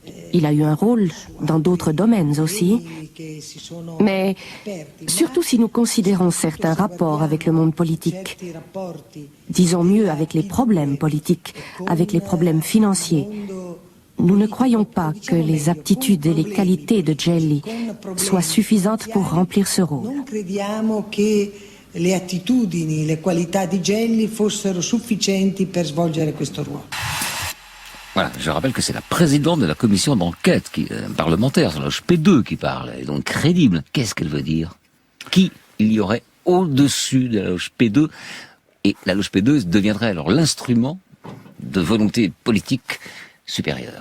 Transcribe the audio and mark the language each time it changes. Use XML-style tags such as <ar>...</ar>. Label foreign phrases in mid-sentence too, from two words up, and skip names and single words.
<fr>Il a eu un rôle dans d'autres domaines aussi. Mais surtout si nous considérons certains rapports avec le monde politique, disons mieux avec les problèmes politiques, avec les problèmes financiers, nous ne croyons pas que les aptitudes et les qualités de Gelli soient suffisantes pour remplir ce rôle.</fr> <it>Le attitudini, le qualità di Gelli fossero sufficienti per svolgere questo ruolo.</it> <fr>Voilà, je rappelle que c'est la présidente de la commission d'enquête parlementaire sur la loge P2 qui parle, et donc crédible. Qu'est-ce qu'elle veut dire? Qui il y aurait au-dessus de la loge P2? Et la loge P2 deviendrait alors l'instrument de volonté politique supérieure.</fr>